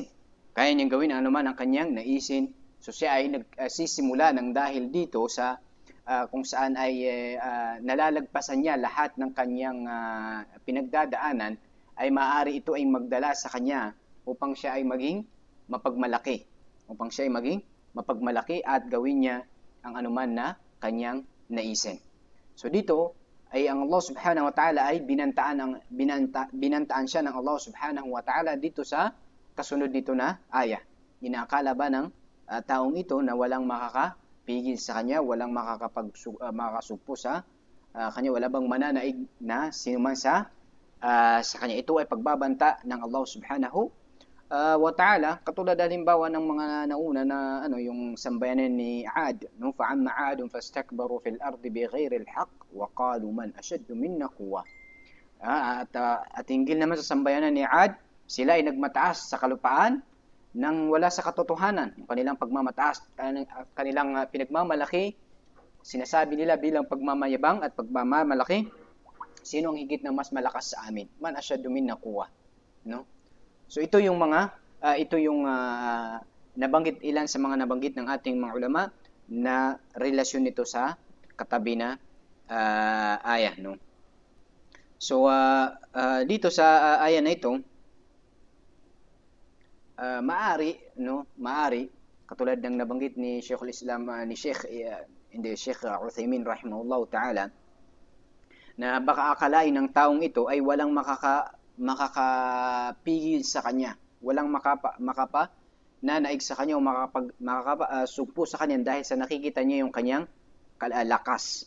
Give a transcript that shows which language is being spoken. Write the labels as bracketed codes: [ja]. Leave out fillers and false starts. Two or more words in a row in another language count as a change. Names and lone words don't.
[tl] Kaya niyang gawin ang anuman ng kanyang naisin. So siya ay nagsisimula ng dahil dito sa kung saan ay nalalagpasan niya lahat ng kanyang pinagdadaanan, ay maaari ito ay magdala sa kanya upang siya ay maging mapagmalaki. At gawin niya ang anuman na kanyang naisin. So dito ay ang [ar] الله سبحانه وتعالى [tl] ay binantaan siya ng [ar] الله سبحانه وتعالى [tl] dito sa kasunod nito na aya. Inaakala ba ng taong ito na walang makakapigil sa kanya, walang makakasugpo sa kanya, wala bang mananaig na sinuman sa kanya? Ito ay pagbabanta ng [ar] الله سبحانه وتعالى, [tl] katulad halimbawa ng mga nauna na yung sambayanan ni Ad, no, [ar] فأما عاد فاستكبروا في الأرض بغير الحق وقالوا من أشد منا قوة. [tl] At hinggil naman sa sambayanan ni Ad, sila ay nagmataas sa kalupaan nang wala sa katotohanan. Yung kanilang pagmamataas, kanilang pinagmamalaki, sinasabi nila bilang pagmamayabang at pagmamalaki, sino ang higit na mas malakas sa amin? [ar] من أشد منا قوة, [tl] no? So ito yung mga nabanggit, ilan sa mga nabanggit ng ating mga ulama na relasyon nito sa katabi na aya, no. So dito sa aya na ito, maari katulad ng nabanggit ni Sheikhul Islam Sheikh Uthaymeen [ar] رحمه الله تعالى, [tl] na baka akalain ng taong ito ay walang makakapigil sa kanya, walang nanaig sa kanya o makakasugpo sa kanya dahil sa nakikita niya yung kanyang lakas.